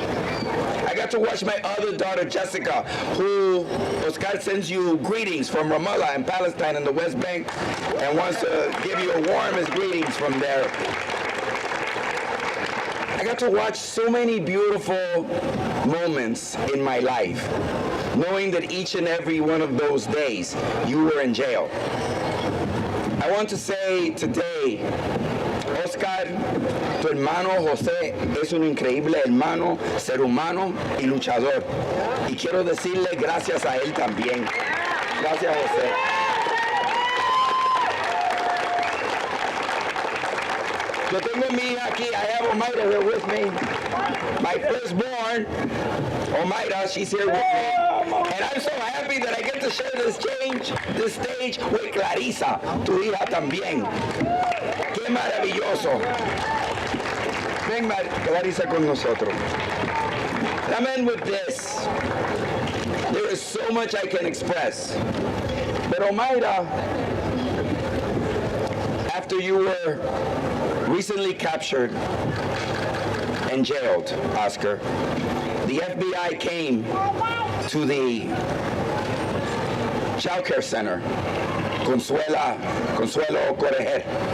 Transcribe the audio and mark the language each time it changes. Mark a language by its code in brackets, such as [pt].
[en] I got to watch my other daughter, Jessica, who Oscar sends you greetings from Ramallah in Palestine in the West Bank and wants to give you the warmest greetings from there. I got to watch so many beautiful moments in my life, knowing that each and every one of those days you were in jail. I want to say today [es] Oscar, tu hermano José es un increíble hermano, ser humano y luchador. Y quiero decirle gracias a él también. Gracias, José. Yo tengo a mi hija aquí. [en] I have Omaira here with me. My firstborn, Omaira, she's here with me. And I'm so happy that I get to share this stage with Clarisa, [es] tu hija también. Qué maravilloso. Ven, Clarisa, con nosotros. [en] I'm in with this. There is so much I can express. But Omaira, after you were recently captured and jailed, Oscar, the FBI came to the child care center, Consuelo Correger.